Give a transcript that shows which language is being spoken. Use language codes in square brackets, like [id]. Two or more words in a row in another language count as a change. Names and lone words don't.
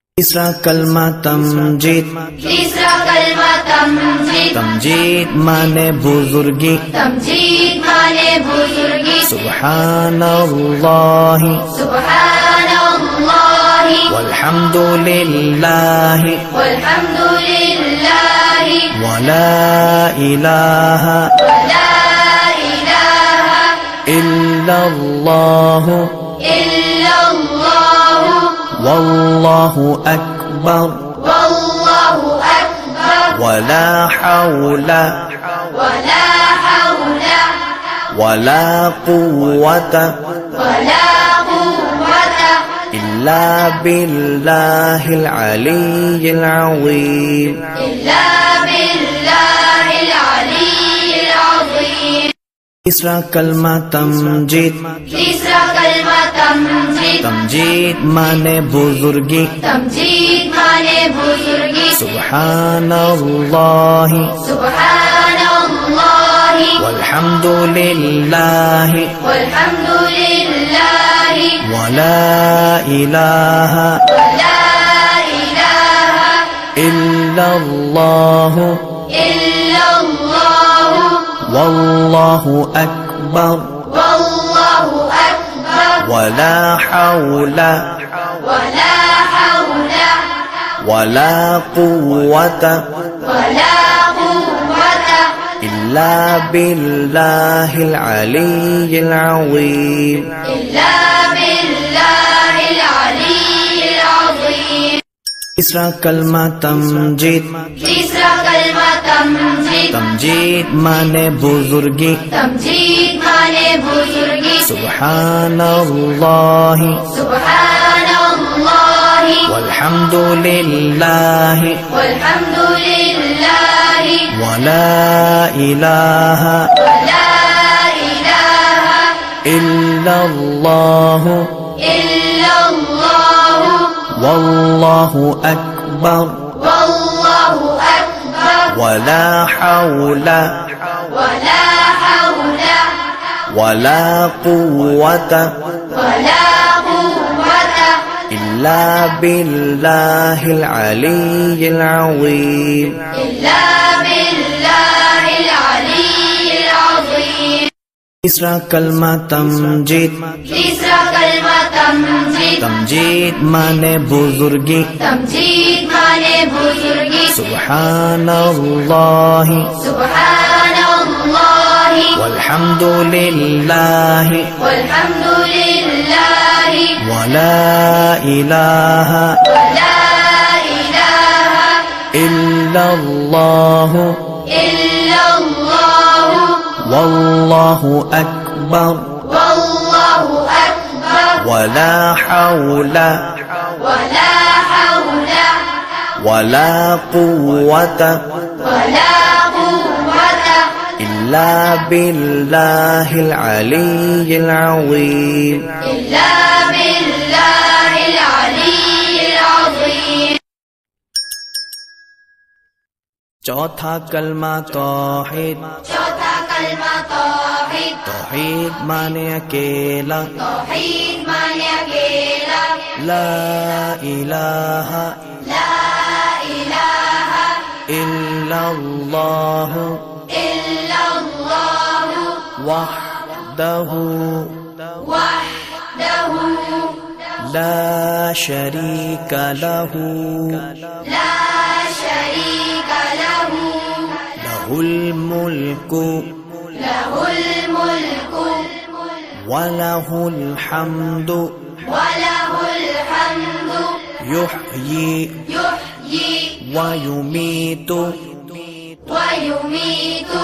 [ur] تیسرا کلمہ تمجید, تیسرا کلمہ تمجید, تمجید معنی بزرگی, تمجید معنی بزرگی. [ar] सुब्हानल्लाहि, सुब्हानल्लाहि, वल्हम्दुलिल्लाहि, वल्हम्दुलिल्लाहि, ولا إله ولا إله इल्लल्लाहु इल्लल्लाहु, والله أكبر, والله أكبر, ولا حول ولا حول ولا قوة ولا قوة إلا بالله العلي العظيم. إلا بالله العلي العظيم. [ur] تیسرا کلمہ تمجید, تیسرا کلمہ تمجید, تمجید معنی بزرگی, تمجید معنی بزرگی. [ar] सुब्हानल्लाहि, सुब्हानल्लाहि, वल्हम्दुलिल्लाहि, वल्हम्दुलिल्लाहि, ولا إله ولا إله इल्लल्लाहु इल्लल्लाहु, والله أكبر, والله أكبر, ولا حول ولا حول ولا قوة ولا قوة إلا بالله العلي العظيم. إلا بالله العلي العظيم. [ur] تیسرا کلمہ تمجید, تیسرا کلمہ تمجید, تمجید معنی بزرگی, تمجید معنی بزرگی. [ar] सुब्हानल्लाहि, सुब्हानल्लाहि, वल्हम्दुलिल्लाहि, वल्हम्दुलिल्लाहि, ولا إله ولا إله इल्लल्लाहु इल्लल्लाहु, والله أكبر, والله أكبر, ولا حول ولا حول ولا قوة ولا قوة إلا بالله العلي العظيم. إلا بالله العلي العظيم. [ur] تیسرا کلمہ تمجید, تیسرا کلمہ تمجید, تمجید معنی بزرگی, تمجید معنی بزرگی. [ar] सुब्हानल्लाहि, सुब्हानल्लाहि, वल्हम्दुलिल्लाहि, वल्हम्दुलिल्लाहि, ولا إله ولا إله इल्लल्लाहु इल्लल्लाहु, والله أكبر, والله أكبر, ولا حول ولا حول ولا قوة ولا قوة إلا بالله العلي العظيم. إلا بالله العلي العظيم. [ur] چوتھا کلمہ توحید, چوتھا کلمہ توحید, توحید معنی اکیلا, توحید معنی اکیلا, [ar] لا إله لا إله इल्लल्लाहु इल्लल्लाहु, वहदहु वहदहु لا شريك له لا شريك له, له الملك له الملك وله الحمد وله الحمد, युह्यी युह्यी वयुमीतु वयुमीतु